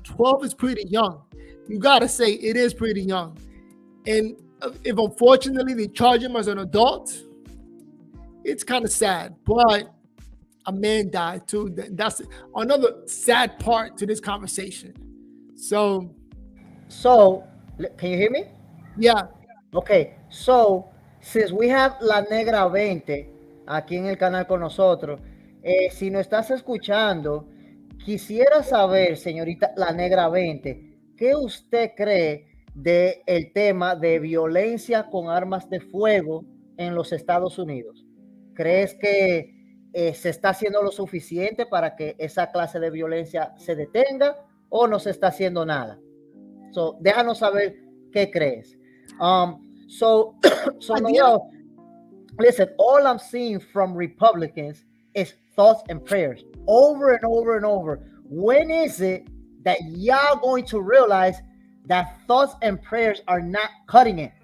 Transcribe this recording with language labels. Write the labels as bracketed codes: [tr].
[en] 12 is pretty young. You gotta say it is pretty young. And if unfortunately they charge him as an adult, it's kind of sad. But a man died too. That's another sad part to this conversation. So So, can you hear me? yeah, Okay, so since we have [es] La Negra 20 aquí en el canal con nosotros, si nos estás escuchando, quisiera saber, señorita La Negra 20, ¿qué usted cree de el tema de violencia con armas de fuego en los Estados Unidos? ¿Crees que se está haciendo lo suficiente para que esa clase de violencia se detenga o no se está haciendo nada? So, déjanos saber qué crees. [en] So Noel, listen, all I'm seeing from Republicans is thoughts and prayers over and over and over. When is it that y'all going to realize that thoughts and prayers are not cutting it?